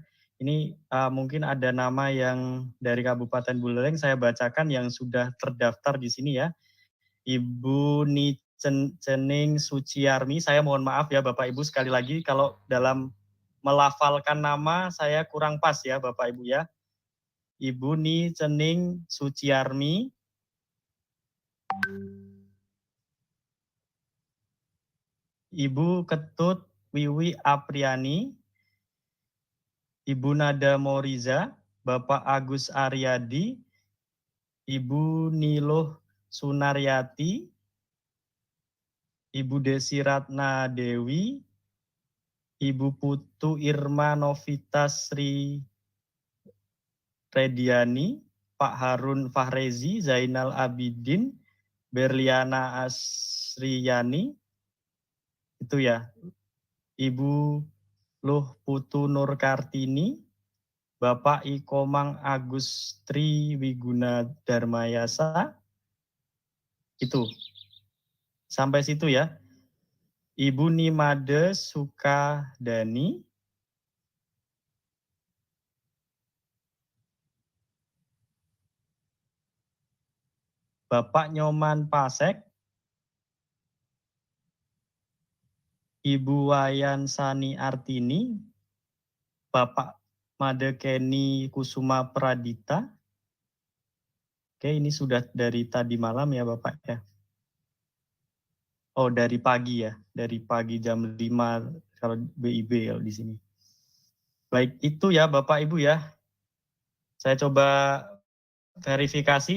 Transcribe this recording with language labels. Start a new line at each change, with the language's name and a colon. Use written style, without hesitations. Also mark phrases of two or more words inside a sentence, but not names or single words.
Indonesian: Ini mungkin ada nama yang dari Kabupaten Buleleng saya bacakan yang sudah terdaftar di sini ya. Ibu Cening Suciarmi, saya mohon maaf ya Bapak Ibu sekali lagi kalau dalam melafalkan nama saya kurang pas ya Bapak Ibu ya. Ibu Cening Suciarmi, Ibu Ketut Wiwi Apriani, Ibu Nada Moriza, Bapak Agus Aryadi, Ibu Niluh Sunaryati, Ibu Desi Ratna Dewi, Ibu Putu Irma Novitasri Rediani, Pak Harun Fahrezi, Zainal Abidin, Berliana Asriyani, itu ya, Ibu Luh Putu Nur Kartini, Bapak Ikomang Agus Tri Wiguna Darmayasa, itu. Sampai situ ya. Ibu Nimade Sukadani, Bapak Nyoman Pasek, Ibu Wayan Sani Artini, Bapak Madekeni Kusuma Pradita. Oke, ini sudah dari tadi malam ya Bapak ya. Oh, dari pagi ya. Dari pagi jam 5 kalau BIB ya di sini. Baik, itu ya Bapak Ibu ya. Saya coba verifikasi.